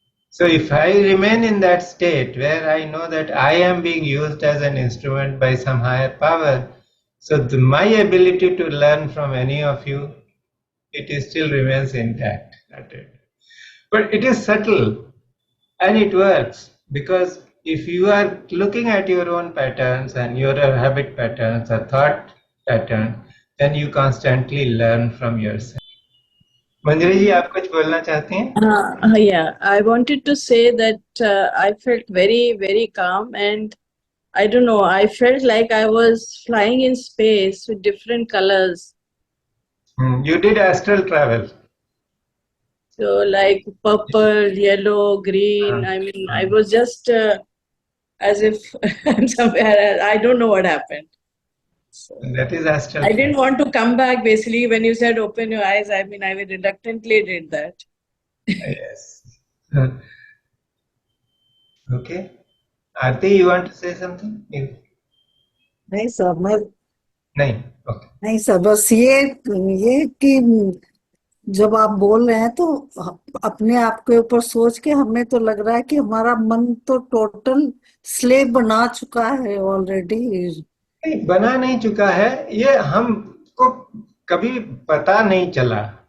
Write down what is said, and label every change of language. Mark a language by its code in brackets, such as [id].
[en] So if I remain in that state where I know that I am being used as an instrument by some higher power, so my ability to learn from any of you, it is still remains intact. But it is subtle and it works because if you are looking at your own patterns and your habit patterns or thought pattern, then you constantly learn from yourself. [hi] मंजरी जी आप कुछ बोलना चाहती हैं? [en] Yeah, I wanted to say that I felt very, very calm, and I don't know, I felt like I was flying in space with different colors. You did astral travel. So, like purple, yellow, green. I mean, I was just as if I'm somewhere else. I don't know what happened. So, That is astral I travel. didn't want to come back basically when you said open your eyes. I mean, I reluctantly did that. Yes. Okay. Aarti, you want to say something? [hi] नहीं sir मैं नहीं. Okay. नहीं sir बस ये कि जब आप बोल रहे हैं तो अपने आप के ऊपर सोच के हमें तो लग रहा है कि हमारा मन तो टोटल स्लेव बना चुका है ऑलरेडी। नहीं, बना नहीं चुका है, ये हमको कभी पता नहीं चला।